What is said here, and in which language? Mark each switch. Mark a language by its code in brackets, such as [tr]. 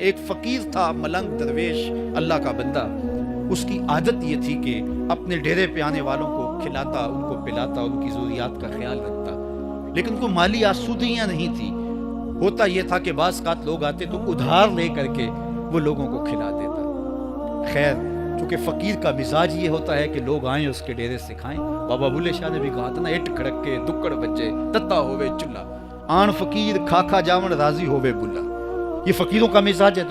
[ur] ایک فقیر تھا، ملنگ درویش، اللہ کا بندہ. اس کی عادت یہ تھی کہ اپنے ڈیرے پہ آنے والوں کو کھلاتا، ان کو پلاتا، ان کی ضروریات کا خیال رکھتا. لیکن کوئی مالی آسودگیاں نہیں تھی. ہوتا یہ تھا کہ بعض اوقات لوگ آتے تو ادھار لے کر کے وہ لوگوں کو کھلا دیتا. خیر، چونکہ فقیر کا مزاج یہ ہوتا ہے کہ لوگ آئیں اس کے ڈیرے سے کھائیں. بابا بھولے شاہ نے بھی کہا تھا نا، [pa] اٹ کھڑک کے دکڑ بچے تتا ہوئے چلا، آن فقیر کھا کھا جاون راضی ہوئے بلا. [ur] یہ فقیروں کا مزاج ہے.